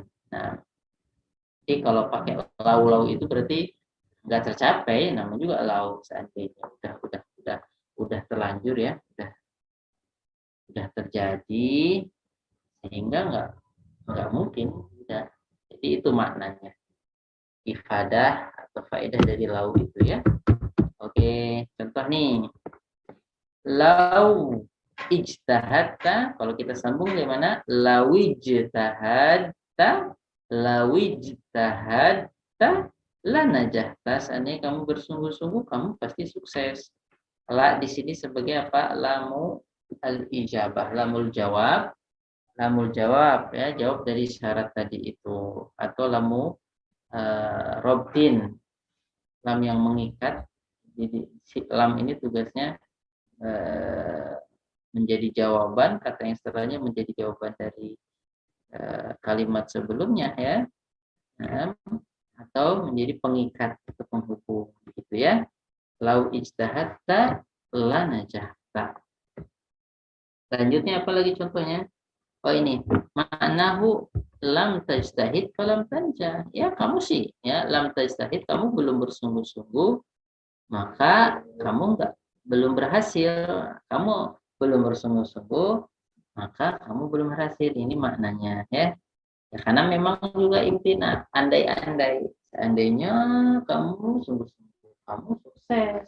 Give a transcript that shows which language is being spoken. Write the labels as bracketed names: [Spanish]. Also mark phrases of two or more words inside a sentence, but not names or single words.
[Indonesian] Nah, jadi kalau pakai lau itu berarti nggak tercapai, namanya juga lau, seandainya udah terlanjur ya, udah terjadi sehingga nggak mungkin udah. Jadi itu maknanya ifadah atau faedah dari lau itu ya. Oke, contoh nih, [Arabic] لو اجتهدت, [Indonesian] kalau kita sambung gimana? [Arabic] لو اجتهدت لنجحت, [Indonesian] seandainya kamu bersungguh-sungguh kamu pasti sukses. La di sini sebagai apa? [Arabic] لام الإجابة لام الجواب [Indonesian] ya, jawab dari syarat tadi itu, atau [Arabic] لام ربط, [Indonesian] lam yang mengikat. Jadi lam ini tugasnya menjadi jawaban, kata yang setelahnya menjadi jawaban dari kalimat sebelumnya ya, atau menjadi pengikat atau penghubung gitu ya. [Arabic] لو اجتهدت لنجحت. [Indonesian] Selanjutnya apa lagi contohnya? Oh ini, [Arabic] معناه لم تجتهد فلم تنجح. [Indonesian] Ya kamu sih ya, [Arabic] لم تجتهد, [Indonesian] kamu belum bersungguh-sungguh, maka kamu belum berhasil, kamu belum bersungguh-sungguh, maka kamu belum berhasil. Ini maknanya ya. Ya, karena memang juga imtina, andai-andai, seandainya kamu sungguh-sungguh, kamu sukses.